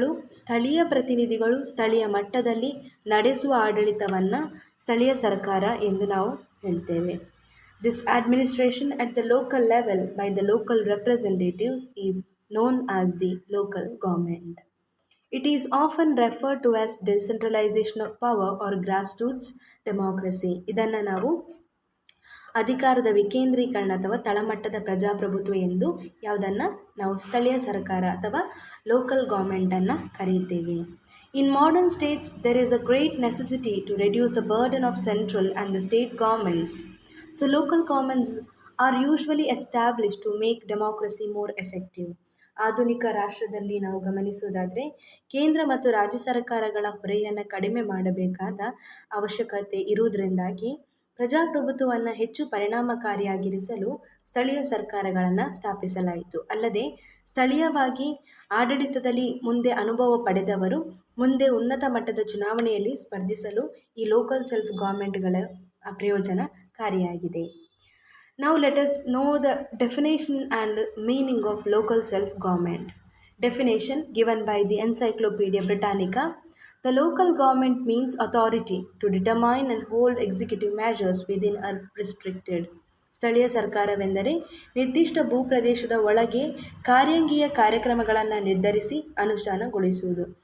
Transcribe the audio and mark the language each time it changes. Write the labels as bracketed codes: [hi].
[kn] ಸ್ಥಳೀಯ ಪ್ರತಿನಿಧಿಗಳು ಸ್ಥಳೀಯ ಮಟ್ಟದಲ್ಲಿ ನಡೆಸುವ ಆಡಳಿತವನ್ನು ಸ್ಥಳೀಯ ಸರ್ಕಾರ ಎಂದು ನಾವು ಹೇಳ್ತೇವೆ. [en] This administration at the local level by the local representatives is known as the local government. It is often referred to as decentralization of power or grassroots democracy. [kn] ಇದನ್ನು ನಾವು ಅಧಿಕಾರದ ವಿಕೇಂದ್ರೀಕರಣ ಅಥವಾ ತಳಮಟ್ಟದ ಪ್ರಜಾಪ್ರಭುತ್ವ ಎಂದು ಯಾವುದನ್ನು ನಾವು ಸ್ಥಳೀಯ ಸರ್ಕಾರ ಅಥವಾ ಲೋಕಲ್ ಗೌರ್ಮೆಂಟನ್ನು ಕರೆಯುತ್ತೇವೆ. [en] In modern states, there is a great necessity to reduce the burden of central and the state governments. So local governments are usually established to make democracy more effective. [kn] ಆಧುನಿಕ ರಾಷ್ಟ್ರದಲ್ಲಿ ನಾವು ಗಮನಿಸುವುದಾದರೆ ಕೇಂದ್ರ ಮತ್ತು ರಾಜ್ಯ ಸರ್ಕಾರಗಳ ಹೊರೆಯನ್ನು ಕಡಿಮೆ ಮಾಡಬೇಕಾದ ಅವಶ್ಯಕತೆ ಇರುವುದರಿಂದಾಗಿ ಪ್ರಜಾಪ್ರಭುತ್ವವನ್ನು ಹೆಚ್ಚು ಪರಿಣಾಮಕಾರಿಯಾಗಿರಿಸಲು ಸ್ಥಳೀಯ ಸರ್ಕಾರಗಳನ್ನು ಸ್ಥಾಪಿಸಲಾಯಿತು. ಅಲ್ಲದೆ ಸ್ಥಳೀಯವಾಗಿ ಆಡಳಿತದಲ್ಲಿ ಮುಂದೆ ಅನುಭವ ಪಡೆದವರು ಮುಂದೆ ಉನ್ನತ ಮಟ್ಟದ ಚುನಾವಣೆಯಲ್ಲಿ ಸ್ಪರ್ಧಿಸಲು ಈ ಲೋಕಲ್ ಸೆಲ್ಫ್ ಗೌರ್ಮೆಂಟ್ಗಳ ಪ್ರಯೋಜನಕಾರಿಯಾಗಿದೆ. [en] Now let us know the definition and meaning of local self-government. Definition given by the Encyclopedia Britannica. The local government means authority to determine and hold executive measures within a restricted. [kn] ಸ್ಥಳೀಯ ಸರ್ಕಾರವೆಂದರೆ ನಿರ್ದಿಷ್ಟ ಭೂಪ್ರದೇಶದ ಒಳಗೆ ಕಾರ್ಯಾಂಗೀಯ ಕಾರ್ಯಕ್ರಮಗಳನ್ನು ನಿರ್ಧರಿಸಿ ಅನುಷ್ಠಾನಗೊಳಿಸುವುದು.